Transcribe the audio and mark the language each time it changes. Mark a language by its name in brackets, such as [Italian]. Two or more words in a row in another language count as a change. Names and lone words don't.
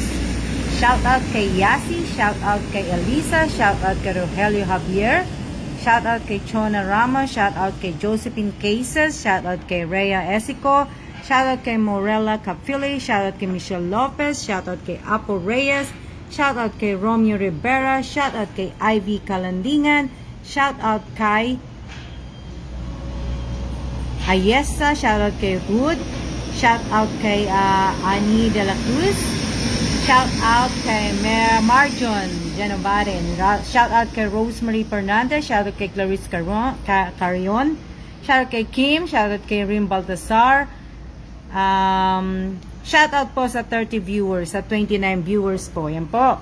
[English] Shout out [Filipino] kay Yasi, [English] shout out [Filipino] kay Elisa, [English] shout out [Filipino] kay Rogelio Javier, [English] shout out [Filipino] kay Chona Ramos, [English] shout out [Filipino] kay Josephine Cases, [English] shout out [Filipino] kay Rhea Esico, [English] shout out [Filipino] kay Morella Capili, [English] shout out [Filipino] kay Michelle Lopez, [English] shout out [Filipino] kay Apo Reyes, [English] shout out [Filipino] kay Romeo Rivera, [English] shout out [Filipino] kay Ivy Calandingan, [English] shout out [Filipino] kay Ayesa, [English] shout out [Filipino] kay Hood, [English] shout out [Filipino] kay Ani de la Cruz, [English] shout out [Filipino] kay Marjon Genovarin, [English] shout out [Filipino] kay Rosemary Fernandez, [English] shout out [Filipino] kay Clarice Carion, [English] shout out [Filipino] kay Kim, [English] shout out [Filipino] kay Rim Baltasar, [English] shout out [Filipino] po sa 30 viewers, sa 29 viewers po, yan po.